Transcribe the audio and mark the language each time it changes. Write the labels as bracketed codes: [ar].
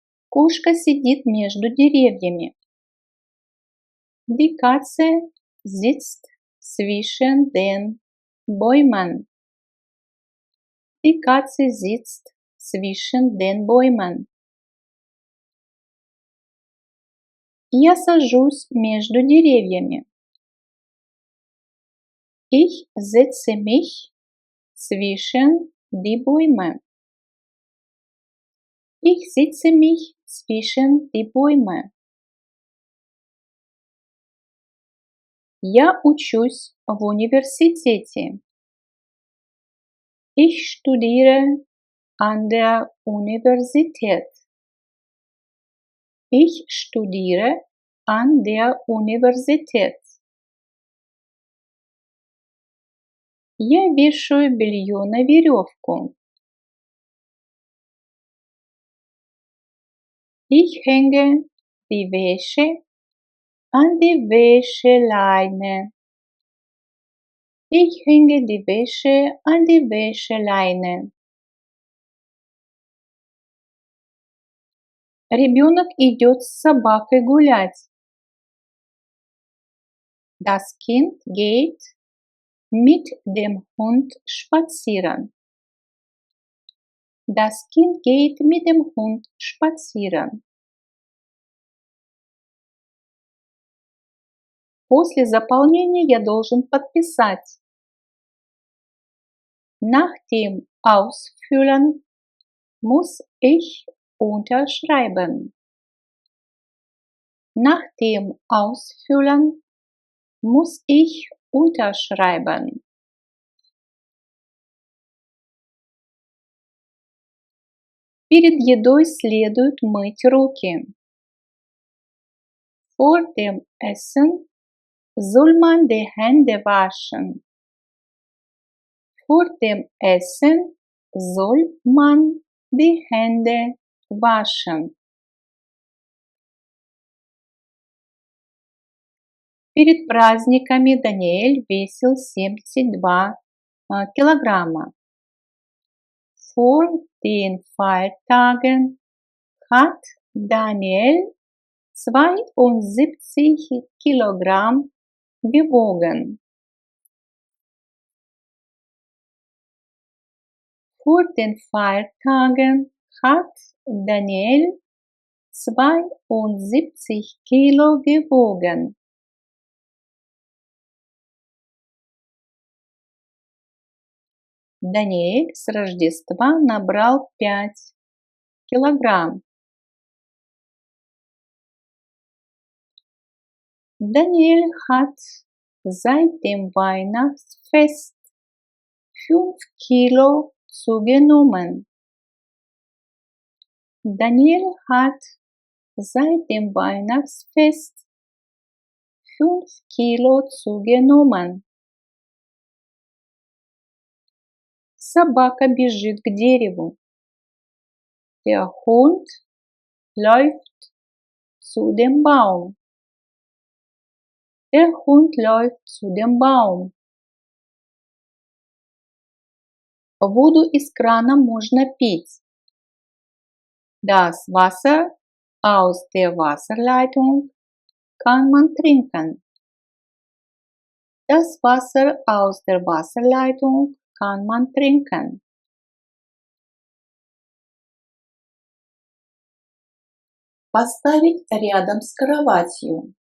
[ru] Кошка сидит между деревьями. [de] Die Katze sitzt zwischen den Bäumen. Die Katze sitzt zwischen den Bäumen. [ru] Я сажусь между деревьями. [de] Ich setze mich zwischen die Bäume. Ich setze mich zwischen die Bäume. [ru] Я учусь в университете. [de] Ich studiere an der Universität. Ich studiere an der Universität. [ru] Я вешаю белье на веревку. [de] Ich hänge die Wäsche an die Wäscheleine. Ich hänge die Wäsche an die Wäscheleine. [ru] Ребенок идет с собакой гулять. [de] Das Kind geht mit dem Hund spazieren. Das Kind geht mit dem Hund spazieren. [ru] После заполнения я должен подписать. [de] Nach dem Ausfüllen muss ich unterschreiben. Nach dem Ausfüllen muss ich unterschreiben. [ru] Перед едой следует мыть руки. [de] Vor dem Essen soll man die Hände waschen. Vor dem Essen soll man die Hände waschen. [ru] Перед праздниками Даниэль весил 72 килограмма. [de] Vor den Feiertagen hat Daniel 72 Kilogramm gewogen. Vor den Feiertagen hat Daniel 72 Kilo gewogen. [ru] Даниэль с Рождества набрал 5 килограмм. [de] Daniel hat seit dem Weihnachtsfest 5 Kilo zugenommen. Daniel hat seit dem Weihnachtsfest 5 Kilo zugenommen. [ru] Собака бежит к дереву. [de] Der Hund läuft zu dem Baum. Der Hund läuft zu dem Baum. [ru] Воду из крана можно пить. [de] Das Wasser aus der Wasserleitung kann man trinken. Das Wasser aus der Wasserleitung kann man trinken. [ru] Поставить рядом с кроватью.